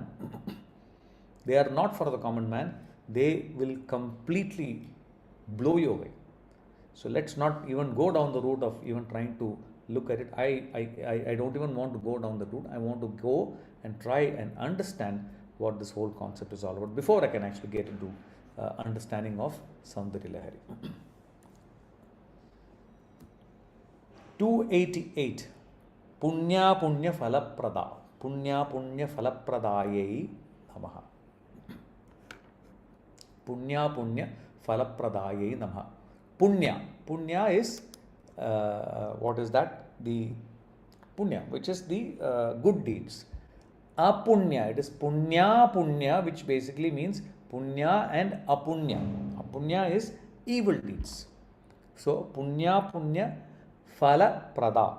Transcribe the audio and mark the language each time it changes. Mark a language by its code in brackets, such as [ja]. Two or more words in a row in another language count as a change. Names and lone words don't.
[en] They are not for the common man. They will completely blow you away. So let's not even go down the route of even trying to look at it. I don't even want to go down the route. I want to go and try and understand what this whole concept is all about before I can actually get into understanding of Saundarya Lahari. 288. [sa] Punya Punya Phalaprada. Punya Punya Phalapradaye Namaha. Punya Punya Phalapradaye Namaha. [en] Punya. Punya is, what is that? The Punya, which is the good deeds. Apunya, it is [sa] Punya Punya, [en] which basically means Punya and Apunya. Apunya is evil deeds. So, [sa] Punya Punya Phala Prada.